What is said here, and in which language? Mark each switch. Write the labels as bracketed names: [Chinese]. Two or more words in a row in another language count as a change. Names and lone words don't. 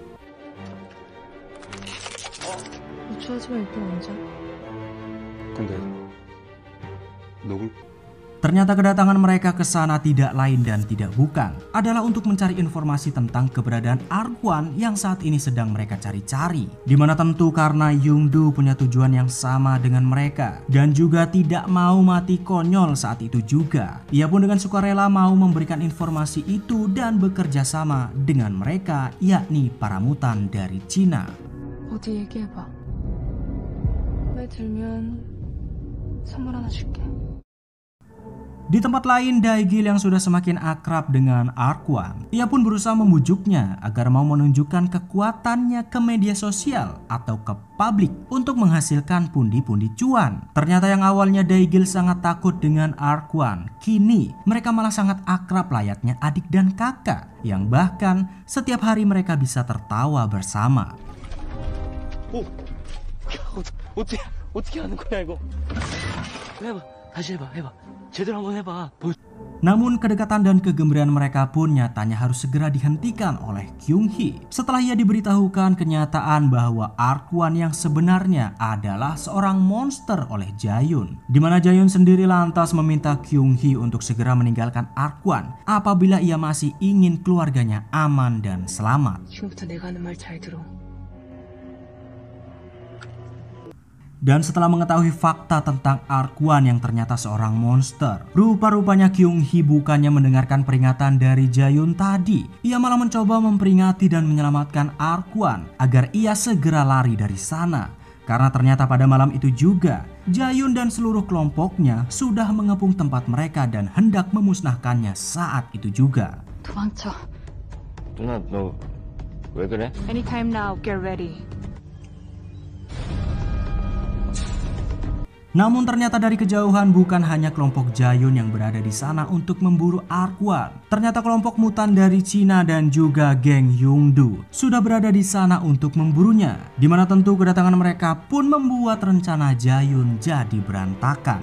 [Korean] 유추하지만 이거 언제? 근데 누굴? [Indonesian] Ternyata kedatangan mereka ke sana tidak lain dan tidak bukan adalah untuk mencari informasi tentang keberadaan Arkwon yang saat ini sedang mereka cari-cari. Dimana tentu karena Yoongdo punya tujuan yang sama dengan mereka dan juga tidak mau mati konyol saat itu juga. Ia pun dengan sukarela mau memberikan informasi itu dan bekerja sama dengan mereka, yakni para mutan dari Cina. [Korean] 어디 얘기해봐. 말 들면 선물 하나 줄게. [Indonesian] Di tempat lain, Dae-gil yang sudah semakin akrab dengan Arkwon, ia pun berusaha membujuknya agar mau menunjukkan kekuatannya ke media sosial atau ke publik untuk menghasilkan pundi-pundi cuan. Ternyata yang awalnya Dae-gil sangat takut dengan Arkwon, kini mereka malah sangat akrab layaknya adik dan kakak, yang bahkan setiap hari mereka bisa tertawa bersama. [Korean] 어떻게 하는 거야 이거? 해봐. 다시 해봐. 제대로 한번 해봐. [Indonesian] Namun kedekatan dan kegembiraan mereka pun nyatanya harus segera dihentikan oleh Kyung Hee setelah ia diberitahukan kenyataan bahwa Arkwon yang sebenarnya adalah seorang monster oleh Jaehyun. Di mana Jaehyun sendiri lantas meminta Kyung Hee untuk segera meninggalkan Arkwon apabila ia masih ingin keluarganya aman dan selamat. [Korean] 지금부터 내가 하는 말 잘 들어. [Indonesian] Dan setelah mengetahui fakta tentang Arkwon yang ternyata seorang monster, rupa-rupanya Kyung Hee bukannya mendengarkan peringatan dari Jaehyun tadi. Ia malah mencoba memperingati dan menyelamatkan Arkwon agar ia segera lari dari sana. Karena ternyata pada malam itu juga, Jaehyun dan seluruh kelompoknya sudah mengepung tempat mereka dan hendak memusnahkannya saat itu juga. [Korean] 도망쳐. 누나, 너 왜 그래? [English] Anytime now, get ready. [Indonesian] Namun ternyata dari kejauhan bukan hanya kelompok Jaehyun yang berada di sana untuk memburu Arkwon. Ternyata kelompok mutan dari Cina dan juga geng Yongdu sudah berada di sana untuk memburunya. Dimana tentu kedatangan mereka pun membuat rencana Jaehyun jadi berantakan.